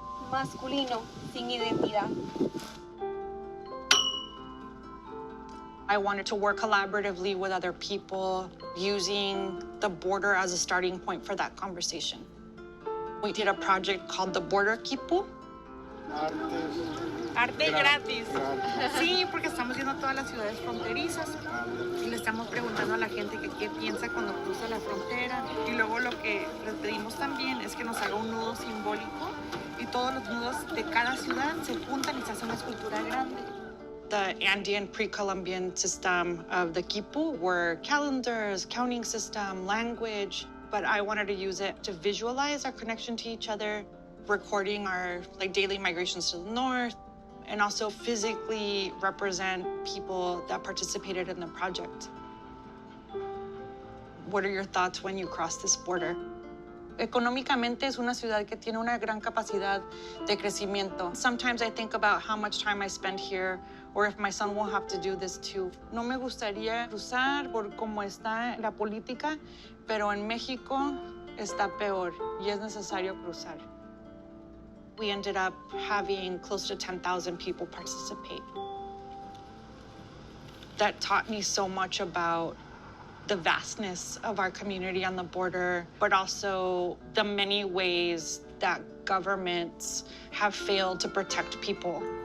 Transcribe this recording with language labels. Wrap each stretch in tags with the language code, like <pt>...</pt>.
<es>Masculino sin identidad.</es> <en>I wanted to work collaboratively with other people, using the border as a starting point for that conversation. We did a project called the Border Kipu.</en> <es>Arte gratis. Sí, porque estamos viendo todas las ciudades fronterizas y le estamos preguntando a la gente que qué piensa cuando cruza la frontera. Y luego lo que les pedimos también es que nos haga un nudo simbólico y todos los nudos de cada ciudad se juntan y se hace una escultura grande.</es> <en>The Andean pre-Columbian system of the Kipu were calendars, counting system, language, but I wanted to use it to visualize our connection to each other, recording our daily migrations to the north, and also physically represent people that participated in the project. What are your thoughts when you cross this border?</en> <es>Económicamente es una ciudad que tiene una gran capacidad de crecimiento.</es> <en>Sometimes I think about how much time I spend here, or if my son will have to do this too.</en> <es>No me gustaría cruzar por cómo está la política, pero en México está peor y es necesario cruzar.</es> <en>We ended up having close to 10,000 people participate. That taught me so much about the vastness of our community on the border, but also the many ways that governments have failed to protect people.</en>